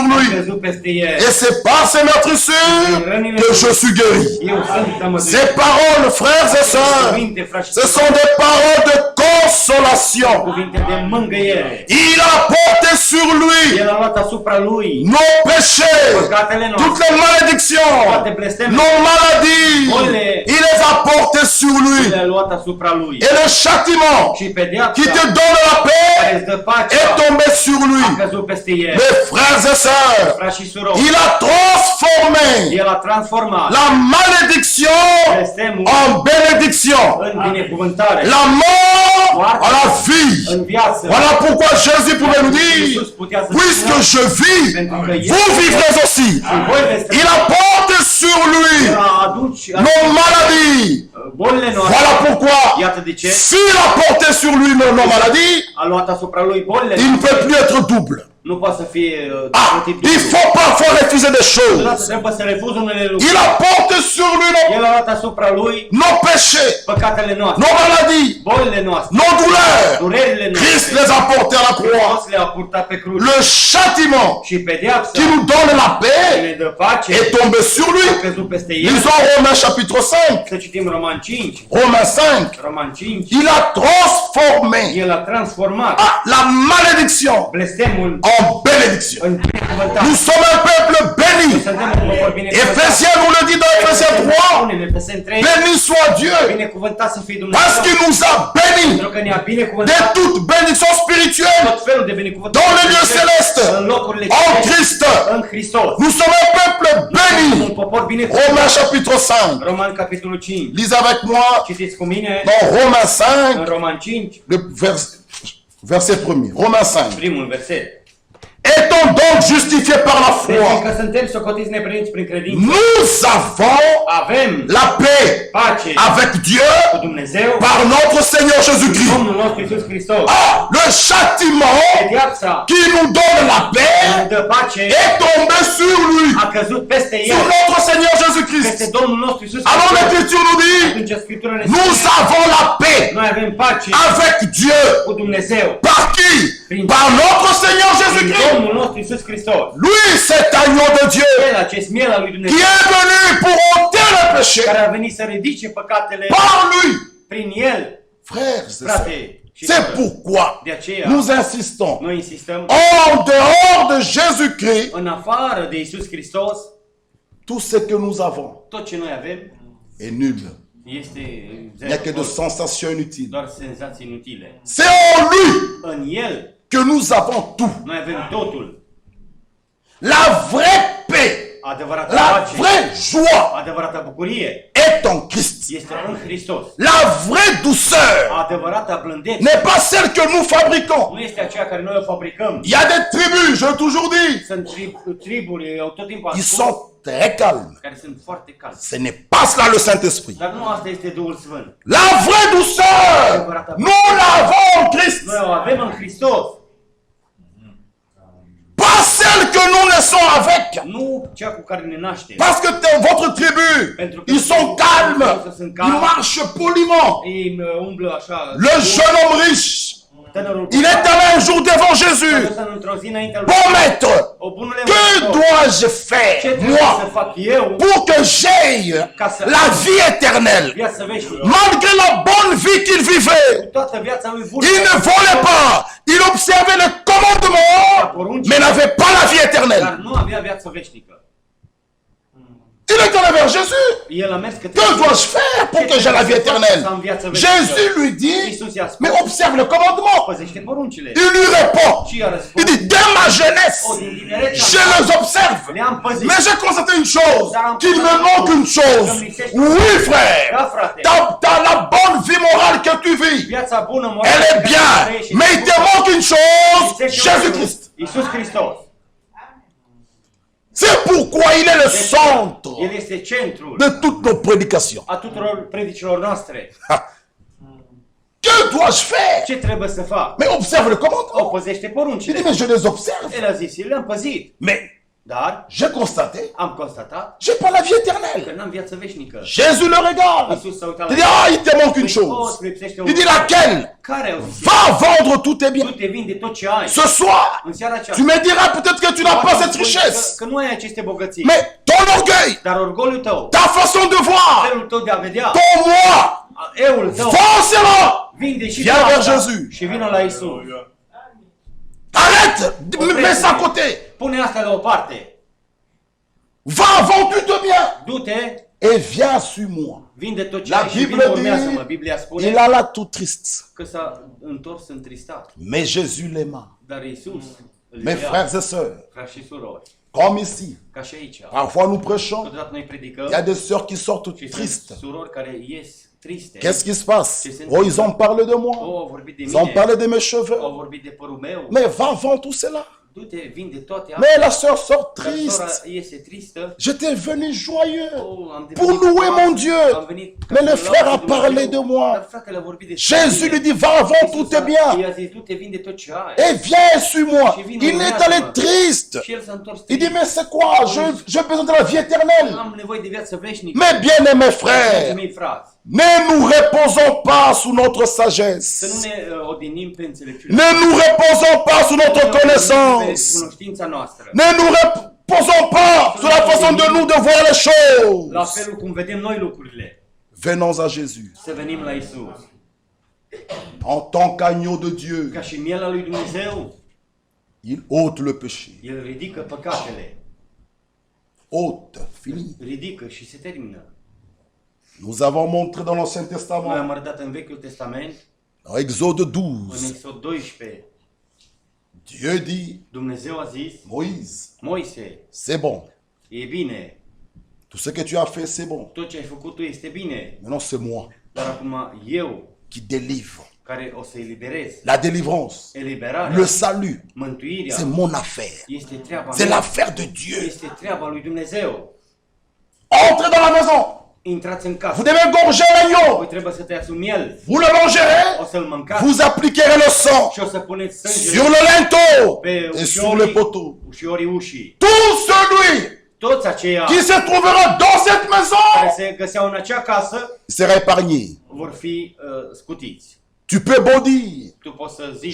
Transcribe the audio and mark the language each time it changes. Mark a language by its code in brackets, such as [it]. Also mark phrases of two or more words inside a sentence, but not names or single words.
[ro] Am lui. crezut peste el. [fr] Et c'est par ses meurtrissures que je suis guéri. [ro] Eu sunt tămăduit. [fr] Ces paroles, frères et sœurs, [ro] Cuvinte, frați și [fr] ce sont des paroles de consolation. [ro] cuvinte de mângâiere. [fr] Il a porté sur lui [ro] El a luat asupra lui [fr] nos péchés, [ro] păcatele [fr] toutes [ro] noastre, [fr] les malédictions, [ro] toate blestemele, [fr] nos maladies. Il les a portées sur lui. [ro] le-a luat asupra lui. [fr] Et le châtiment [ro] Și pedeapsa [fr] qui te donne la paix [ro] care îți dă pacea [fr] est tombé sur lui. [ro] a căzut peste el. [fr] Mes frères et sœurs, [ro] Frați și surori, [fr] il a transformé [ro] el a transformat [fr] la malédiction [ro] blestemul [fr] en bénédiction, [ro] în binecuvântare, [fr] la mort en la vie. [ro] în viață. [fr] Voilà pourquoi Jésus pouvait nous dire, [ro] Iisus putea să [fr] puisque [ro] spună, [fr] je vis, vous vivrez aussi. [ro] voi veți [fr] Il a porté sur lui [ro] a aduci [fr] nos maladies. [ro] bolile noastre. [fr] Voilà pourquoi, [ro] Iată de ce [fr] s'il a porté sur lui nos maladies, [ro] a luat asupra lui bolile [fr] il ne [ro] noastre. [fr] peut plus être double. [ro] Nu poate să fie [fr] Ah, il faut parfois refuser des choses. [ro] Trebuie să refuz unele lucruri. [fr] Il a porté sur lui [ro] El a luat asupra lui [fr] nos péchés, [ro] păcatele noastre, [fr] nos maladies, [ro] bolile noastre, [fr] nos douleurs. [ro] durerile [fr] Christ [ro] noastre. [fr] les a portés à la croix. [ro] Hristos le-a purtat pe cruce. [fr] Le châtiment [ro] Și pedeapsa [fr] qui nous donne la [ro] care [fr] paix [ro] ne dă pace [fr] est tombé sur [ro] a [fr] lui. [ro] căzut peste el. [fr] Lisons Romains chapitre 5. [ro] Să citim Roman 5. [fr] Romains 5. [ro] Roman 5. [fr] Il a transformé [ro] El a transformat [fr] la malédiction [ro] blestemul [fr] en bénédiction. [ro] în binecuvântare. [fr] Nous sommes un peuple béni. [ro] Suntem un popor binecuvântat. [fr] Éphésiens nous le dit dans Éphésiens 3. [ro] Spune în Efeseni 3, [fr] Béni soit Dieu [ro] binecuvântat să fie [fr] parce [ro] Dumnezeu, [fr] qu'il nous a bénis [ro] pentru că ne-a [fr] de [ro] binecuvântat [fr] toute bénédiction spirituelle [ro] tot felul de binecuvântări [fr] dans les lieux célestes [ro] în locurile [fr] en [ro] celeste, [fr] Christ. [ro] în Hristos. [fr] Nous sommes un peuple [ro] Un [fr] béni. [ro] popor binecuvântat. [fr] Romains chapitre 5. [ro] Roman capitolul 5. [fr] Lisez avec moi [ro] Citiți cu mine [fr] dans Romains [ro] în [fr] 5, [ro] Roman 5, [fr] le verset 1er. Romains 5. [ro] primul verset. [fr] Étant donc justifiés par la [ro] Deci [fr] foi, [ro] că suntem socotiți neprihăniți prin credință, [fr] nous avons [ro] avem [fr] la paix [ro] pace [fr] avec Dieu [ro] cu Dumnezeu, [fr] par notre Seigneur Jésus-Christ. [ro] Domnul nostru Iisus Hristos. [fr] Ah, le châtiment [ro] Pedeapsa [fr] qui nous donne la [ro] ne [fr] paix [ro] dă pace [fr] est tombé sur lui, [ro] a căzut peste [fr] sur [ro] el, [fr] notre Seigneur [ro] peste [fr] Jésus-Christ. [ro] Domnul nostru Iisus [fr] Alors [ro] Hristos. [fr] l'Écriture nous dit, [ro] Atunci Scriptura ne [fr] nous [ro] spune, [fr] avons la paix [ro] noi avem pace [fr] avec Dieu. [ro] cu Dumnezeu, [fr] Par qui? Par notre Seigneur [ro] prin [fr] Jésus-Christ. [ro] Domnul nostru Iisus Hristos. [fr] Lui, cet agneau de Dieu [ro] El, acest miel al lui [fr] qui [ro] Dumnezeu, [fr] est venu pour ôter le péché. [ro] care a venit să ridice păcatele [fr] Par lui. [ro] prin el, [fr] Frères et sœurs, [ro] frate și [fr] c'est [ro] soră. [fr] pourquoi [ro] De aceea, [fr] nous insistons. [ro] noi insistăm, [fr] En dehors de Jésus-Christ, [ro] în afară de Iisus Hristos, [fr] tout ce que nous avons [ro] tot ce noi avem [fr] est nul. [ro] este [fr] Il n'y a que de sensations inutiles. [ro] doar senzații inutile. [fr] C'est en lui [ro] În el, [fr] que nous avons tout. [ro] noi avem totul. [fr] La vraie paix [ro] Adevărata [fr] La [ro] pace, [fr] vraie joie [ro] adevărata bucurie [fr] est en Christ. [ro] este în Hristos. [fr] La vraie douceur [ro] Adevărata blândețe [fr] n'est pas celle que nous fabriquons. [ro] nu este aceea care noi o fabricăm. [fr] Il y a des tribus, je l'ai toujours dit, [ro] Sunt triburi, eu tot timpul am [fr] qui [ro] spus, [fr] sont très calmes. [ro] care sunt foarte calde. [fr] Ce n'est pas cela le Saint-Esprit. [ro] Dar nu asta este Duhul Sfânt. [fr] La vraie douceur, nous l'avons en Christ. [ro] Noi o avem în Hristos. [fr] Pas celle que nous naissons avec. [ro] Nu cea cu care ne naștem. [fr] Parce que votre tribu, ils sont calmes. Ils marchent poliment. [ro] Ei umblă așa. [fr] Le jeune homme riche, [ro] Tânărul [fr] il est allé un jour devant Jésus. [ro] într-o zi înaintea lui. [fr] Bon maître, [ro] O bunule [fr] que [ro] învățător, [fr] dois-je [ro] ce [fr] faire, [ro] trebuie să [fr] moi, [ro] fac eu [fr] pour que j'aie la vie éternelle, [ro] viața veșnică? [fr] malgré la bonne vie qu'il vivait? [ro] Toată viața lui bună. [fr] Il ne volait pas. Il observait les commandements, mais n'avait pas la vie [ro] Dar [fr] éternelle. [ro] nu avea viață veșnică. [fr] Il est allé vers Jésus. [ro] El a mers către [fr] Que dois-je faire pour que j'aie la vie éternelle? Jésus lui dit, mais observe le commandement. [ro] Păzește poruncile. [fr] Il lui répond, [ro] Și i-a [fr] il [ro] răspuns. [fr] dit, dès ma jeunesse, [ro] Din tinerețea [fr] je les observe. [ro] le-am păzit. [fr] Mais j'ai constaté une chose, qu'il me manque une chose. Oui, frère, [ro] Da, frate. [fr] t'as la bonne vie morale que tu vis. [ro] Viața bună, morală, [fr] Elle est [ro] pe care [fr] bien, [ro] o trăiești, [fr] mais il te manque une chose, Jésus-Christ. [ro] Iisus Hristos. [fr] C'est pourquoi il est le centre [ro] El este centrul [fr] de toutes nos prédications. [ro] a tuturor predicilor noastre. [fr] Que dois-je faire? [ro] Ce trebuie să fac? [fr] Mais observe le [ro] O [fr] commandement. [ro] păzește [fr] Il [ro] poruncile. [fr] dit, mais je les observe. [ro] El a zis, eu le-am păzit. [fr] Mais [ro] Dar [fr] j'ai constaté, [ro] am constatat [fr] j'ai pas la vie [ro] că [fr] éternelle. [ro] n-am viață veșnică. [fr] Jésus le regarde. [ro] Iisus s-a uitat [fr] Il [ro] la [fr] dit, ah, il te manque une [ro] Păi, [fr] chose. [ro] îți lipsește [fr] Il dit, laquelle? [ro] Care au zis? [fr] Va vendre tous tes [ro] Tu [fr] biens. [ro] te vinde tot ce ai. [fr] Ce soir, [ro] În seara [fr] tu [ro] aceasta. [fr] me diras peut-être que tu n'as pas cette richesse. [ro] Că nu ai aceste bogății. [fr] Mais ton orgueil, [ro] Dar orgoliul tău, [fr] ta façon de voir, [ro] felul tău de a vedea, [fr] ton moi, [ro] eul tău, [fr] forcément, [ro] vinde și [fr] Viens [ro] tu [fr] vers [ro] asta [fr] Jésus. [ro] și vină la Iisus. [fr] arrête, mets ça à côté. [ro] Pune asta la o parte. [fr] Va, vends tous tes biens [ro] Du-te, [fr] et viens sur moi. [ro] vinde tot ce [fr] La [ro] ai și [fr] Bible [ro] vină urmează-mă. [fr] dit, [ro] Biblia spune [fr] il alla tout triste. [ro] că s-a întors întristat. [fr] Mais Jésus l'aima. [ro] Dar Iisus îl [fr] Mes [ro] iubea. [fr] frères et sœurs, [ro] Frați și surori, [fr] comme ici, [ro] ca și aici. [fr] parfois nous prêchons, [ro] Câteodată noi predicăm [fr] il y a des sœurs qui sortent [ro] și sunt [fr] tristes. [ro] surori care ies triste. [fr] Qu'est-ce qui se passe? Oh, ils ont parlé de moi. [ro] Au vorbit de [fr] Ils ont [ro] mine, [fr] parlé de mes cheveux. [ro] au vorbit de părul meu. [fr] Mais va, vends tout cela. [ro] Du-te, vinde toate [fr] Mais la sœur sort [ro] Dar sora [fr] triste. [ro] iese tristă. [fr] J'étais venu joyeux [ro] Oh, am [fr] pour [ro] devenit [fr] louer [ro] foarte- [fr] mon Dieu. [ro] am venit ca [fr] Mais [ro] să [fr] le [ro] laud [fr] frère a [ro] pe Dumnezeu. [fr] parlé de moi. [ro] Dar fratele a vorbit despre [fr] Jésus [ro] mine. [fr] lui dit, va, vends tous tes biens [ro] I-a zis, du-te, vinde tot ce ai. [fr] et viens sur moi. Il est allé triste. [ro] Și el s-a întors [fr] Il [ro] trist. [fr] dit, mais c'est quoi? J'ai besoin de la vie éternelle. [ro] Am nevoie de viață veșnică. [fr] Mes bien-aimés frères, [ro] Dragii mei frați, [fr] ne nous reposons pas sous notre [ro] să nu [fr] sagesse. [ro] ne odinim pe înțelepciune. [fr] Ne nous reposons pas sous notre [ro] Pe [fr] connaissance. [ro] cunoștința noastră. [fr] Ne nous reposons pas sur la façon de nous de voir les [ro] La [fr] choses. [ro] felul cum vedem noi lucrurile. [fr] Venons à Jésus. [ro] Să venim la Isus. [fr] En tant qu'agneau de Dieu, [ro] Ca și miela lui Dumnezeu, [fr] il ôte le péché. [ro] el ridică păcatele. [fr] Ôte, fini. [ro] Ridică și se termină. [fr] Nous avons montré dans l'Ancien [ro] Noi [fr] Testament, [ro] am arătat în Vechiul Testament, [fr] dans Exode [ro] în [fr] 12, [ro] Exod 12, [fr] Dieu dit, [ro] Dumnezeu a zis, [fr] Moïse, [ro] Moise, [fr] c'est bon. [ro] e bine, [fr] Tout ce que tu as fait, c'est bon. [ro] tot ce ai făcut tu este bine, [fr] Maintenant, c'est moi [ro] dar acum eu, [fr] qui délivre. [ro] care o să eliberez, [fr] La délivrance, [ro] eliberarea, [fr] le salut, [ro] mântuirea, [fr] c'est mon affaire. [ro] este treaba [fr] C'est [ro] mea, [fr] l'affaire de Dieu. [ro] este treaba lui Dumnezeu. [fr] Entrez dans la maison. [ro] Intrați în [fr] Vous [ro] casă, [fr] devez gorger l'agneau. [ro] voi trebuie să tăiați un miel, [fr] Vous le mangerez. [ro] o să-l mâncați [fr] Vous appliquerez le sang [ro] și o să puneți [fr] sur [ro] sângele [fr] le linteau [ro] pe [fr] et sur les poteaux. [ro] ușorii ușii. [fr] Tout celui [ro] Toți aceia [fr] qui se trouvera dans cette [ro] care [fr] maison [ro] se găseau în acea casă [fr] sera épargné. [ro] vor fi scutiți. [fr] Tu peux bondir. [ro] Tu poți să zici,